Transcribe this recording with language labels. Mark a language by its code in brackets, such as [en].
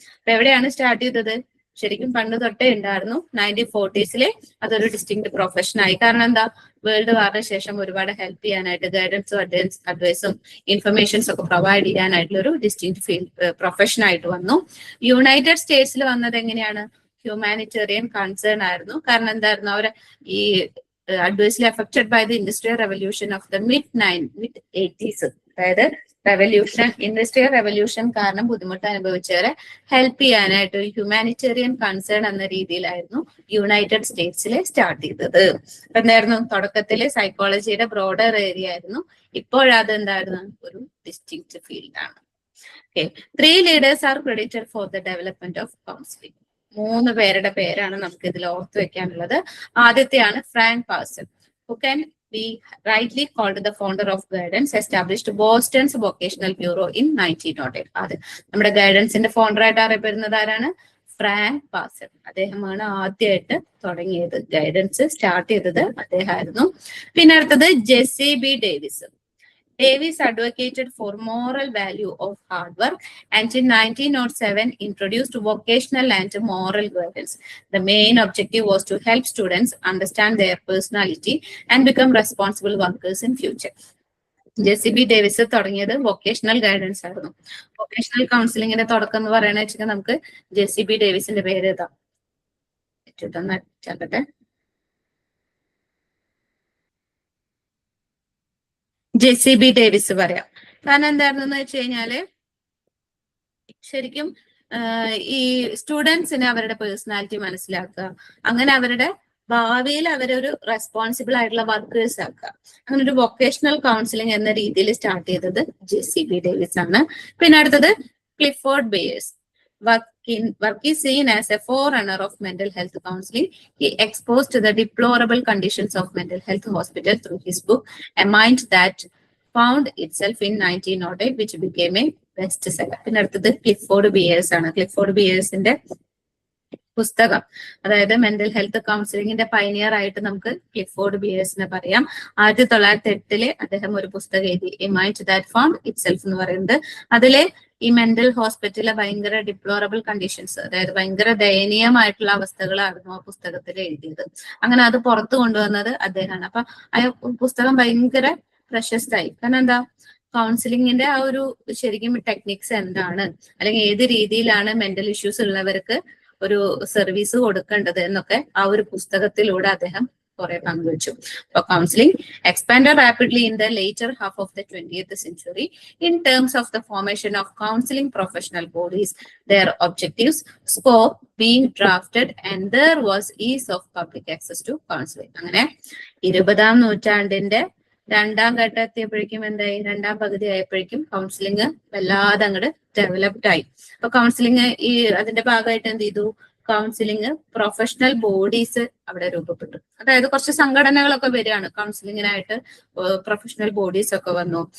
[ml] അപ്പൊ എവിടെയാണ് സ്റ്റാർട്ട് ചെയ്തത്? ശരിക്കും പണ്ട് തൊട്ടേ ഉണ്ടായിരുന്നു. 1940s അതൊരു ഡിസ്റ്റിങ്ക്ട് പ്രൊഫഷൻ ആയി. കാരണം എന്താ, വേൾഡ് വാറിന് ശേഷം ഒരുപാട് ഹെൽപ്പ് ചെയ്യാനായിട്ട് ഗൈഡൻസും അഡ്വൈസും ഇൻഫർമേഷൻസ് ഒക്കെ പ്രൊവൈഡ് ചെയ്യാനായിട്ടുള്ള ഒരു ഡിസ്റ്റിങ്ക്ട് ഫീൽഡ് പ്രൊഫഷൻ ആയിട്ട് വന്നു. യുണൈറ്റഡ് സ്റ്റേറ്റ്സിൽ വന്നത് എങ്ങനെയാണ്? ഹ്യൂമാനിറ്റേറിയൻ കൺസേൺ ആയിരുന്നു. കാരണം എന്തായിരുന്നു, അവര് ഈ [en] adversely affected by the industrial revolution of the mid 80s. [ml] അതായത് ഇൻഡസ്ട്രിയൽ റെവല്യൂഷൻ കാരണം ബുദ്ധിമുട്ട് അനുഭവിച്ചവരെ ഹെൽപ്പ് ചെയ്യാനായിട്ട് ഒരു ഹ്യൂമാനിറ്റേറിയൻ കൺസേൺ എന്ന രീതിയിലായിരുന്നു യുണൈറ്റഡ് സ്റ്റേറ്റ്സിൽ സ്റ്റാർട്ട് ചെയ്തത്. അപ്പൊ എന്തായിരുന്നു, തുടക്കത്തില് സൈക്കോളജിയുടെ ബ്രോഡർ ഏരിയ ആയിരുന്നു. ഇപ്പോഴത് എന്തായിരുന്നു, ഒരു ഡിസ്റ്റിങ്ക്ട് ഫീൽഡ് ആണ്. [en] Okay, 3 leaders are credited for the development of counseling. [ml] 3 പേരുടെ പേരാണ് നമുക്ക് ഇതിൽ ഓർത്ത് വെക്കാനുള്ളത്. ആദ്യത്തെയാണ് [en] Frank Parson, who can be rightly called the founder of guidance, established Boston's Vocational Bureau in 1908. [ml] അത് നമ്മുടെ ഗൈഡൻസിന്റെ ഫൗണ്ടർ ആയിട്ട് അറിയപ്പെടുന്നത് ആരാണ്? Frank Parson. അദ്ദേഹമാണ് ആദ്യമായിട്ട് തുടങ്ങിയത്, ഗൈഡൻസ് സ്റ്റാർട്ട് ചെയ്തത് അദ്ദേഹമായിരുന്നു. പിന്നെ അടുത്തത് Jessy B Davis. [en] Davis advocated for moral value of hard work and in 1907 introduced vocational and moral guidance. The main objective was to help students understand their personality and become responsible workers in future. [ml] Jessy B Davis തുടങ്ങിയത് vocational guidance ആയിരുന്നു. Vocational കൗൺസിലിംഗിന്റെ തുടക്കം എന്ന് പറയുന്നത് വെച്ചാൽ നമുക്ക് Jessy B ഡേവിസിന്റെ പേര് ഇതാ ചേർക്കട്ടെ. Jessy B Davis പറയാം. കാരണം എന്തായിരുന്നു വെച്ച് കഴിഞ്ഞാല് ശരിക്കും ഈ സ്റ്റുഡൻസിന് അവരുടെ പേഴ്സണാലിറ്റി മനസ്സിലാക്കുക, അങ്ങനെ അവരുടെ ഭാവിയിൽ അവരൊരു റെസ്പോൺസിബിൾ ആയിട്ടുള്ള വർക്കേഴ്സ് ആക്കുക. അങ്ങനെ ഒരു വൊക്കേഷണൽ കൗൺസിലിംഗ് എന്ന രീതിയിൽ സ്റ്റാർട്ട് ചെയ്തത് ജെസ്സി ബി ഡേവിസ് ആണ്. പിന്നെ അടുത്തത് Clifford bears. [en] Work is seen as a forerunner of mental health counseling. He exposed the deplorable conditions of mental health hospital through his book, A Mind That Found Itself in 1908, which became a bestseller. [ml] പിന്നെ അടുത്തത് Clifford bears ആണ്. Clifford ബിയേഴ്സിന്റെ പുസ്തകം, അതായത് mental health കൗൺസിലിംഗിന്റെ pioneer ആയിട്ട് നമുക്ക് Clifford ബിയേഴ്സിനെ പറയാം. 1908 അദ്ദേഹം ഒരു പുസ്തകം എഴുതി, A mind that found itself എന്ന് പറയുന്നത്. അതില് ഈ മെന്റൽ ഹോസ്പിറ്റലിലെ ഭയങ്കര ഡിപ്ലോറബിൾ കണ്ടീഷൻസ്, അതായത് ഭയങ്കര ദയനീയമായിട്ടുള്ള അവസ്ഥകളായിരുന്നു ആ പുസ്തകത്തിൽ എഴുതിയത്. അങ്ങനെ അത് പുറത്തു കൊണ്ടുവന്നത് അദ്ദേഹമാണ്. അപ്പൊ ആ പുസ്തകം ഭയങ്കര പ്രശസ്തമായി. കാരണം എന്താ, കൗൺസിലിംഗിന്റെ ആ ഒരു ശരിക്കും ടെക്നിക്സ് എന്താണ്, അല്ലെങ്കിൽ ഏത് രീതിയിലാണ് മെന്റൽ ഇഷ്യൂസ് ഉള്ളവർക്ക് ഒരു സർവീസ് കൊടുക്കേണ്ടത് എന്നൊക്കെ ആ ഒരു പുസ്തകത്തിലൂടെ അദ്ദേഹം കുറെ പങ്കുവച്ചു. [en] അപ്പൊ counselling expanded rapidly in the later half of the 20th century in terms of the formation of counseling professional bodies, their objectives, scope being drafted, and there was ease of public access to counseling. [ml] അങ്ങനെ 20ാം നൂറ്റാണ്ടിന്റെ രണ്ടാം ഘട്ടം എത്തിയപ്പോഴേക്കും എന്തായി, രണ്ടാം പകുതി ആയപ്പോഴേക്കും counselling വല്ലാതെ അങ്ങോട്ട് ഡെവലപ്ഡ് ആയി. അപ്പൊ കൗൺസിലിംഗ് ഈ അതിന്റെ ഭാഗമായിട്ട് എന്ത് ചെയ്തു, കൗൺസിലിംഗ് പ്രൊഫഷണൽ ബോഡീസ് അവിടെ രൂപപ്പെട്ടു. അതായത് കുറച്ച് സംഘടനകളൊക്കെ വരികയാണ് കൗൺസിലിങ്ങിനായിട്ട്, പ്രൊഫഷണൽ ബോഡീസ് ഒക്കെ വന്നു.